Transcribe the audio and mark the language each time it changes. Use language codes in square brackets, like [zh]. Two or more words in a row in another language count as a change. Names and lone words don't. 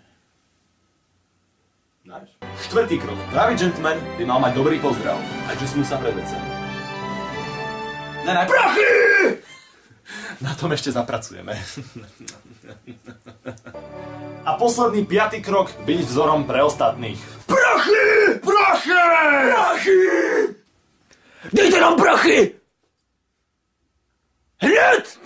[sk] Štvrtý krok. Pravý gentleman by mal mať dobrý pozdrav. Takže smúsa pred vecem. Prachy! Na tom ešte zapracujeme. A posledný 5. krok, byť vzorom pre ostatných. [cs] Prachy! Prachy! Prachy! Dejte nám prachy! Hned!